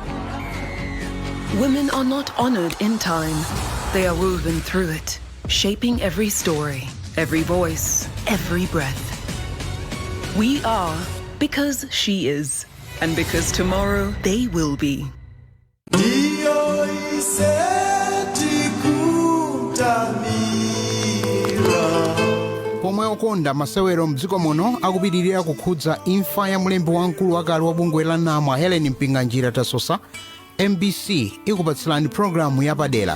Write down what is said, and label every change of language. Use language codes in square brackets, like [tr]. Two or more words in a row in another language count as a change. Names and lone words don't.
[en] Women are not honored in time. They are woven through it, shaping every story, every voice, every breath. We are because she is, and because tomorrow they will be. [ny] Pomwe okonda masewero mdziko muno akupitirira kukhudza imfa ya mlembi wamkulu wakale wa bungwe la namwa Helen Mpinganjira Tasosa, MBC ikupatsirani programu yapadera.